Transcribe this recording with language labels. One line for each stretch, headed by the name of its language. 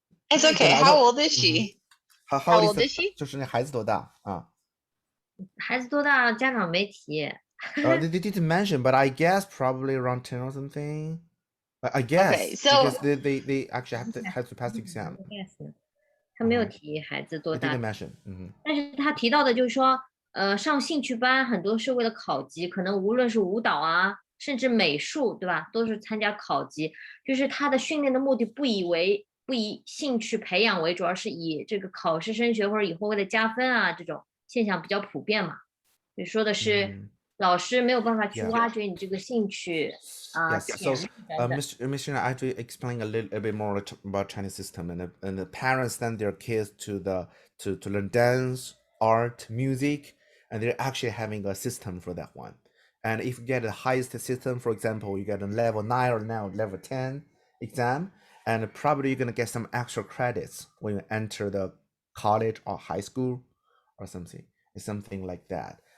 English: It's okay. How old is she? How old is she?
Chinese: 就是那孩子多大啊？孩子多大？家长没提。
English: They didn't mention, but I guess probably around 10 or something. I guess okay, so because they actually have to pass the exam.
Chinese: Yes. 他没有提孩子多
English: They
Chinese: 大。
English: didn't mention.
Chinese: 但是他提到的就是说，上兴趣班很多是为了考级，可能无论是舞蹈啊，甚至美术，对吧，都是参加考级。就是他的训练的目的不以兴趣培养为主，而是以这个考试升学或者以后为了加分啊，这种现象比较普遍嘛。就说的是老师没有办法去挖掘你这个兴趣啊。
English: Yes. So, Miss Shaina, I have to explain a little bit more about Chinese system, and the parents send their kids to learn dance, art, music, and they're actually having a system for that one. And if you get the highest system, for example, you get a level 9 or now level 10 exam, and probably you're gonna get some extra credits when you enter the college or high school or something like that.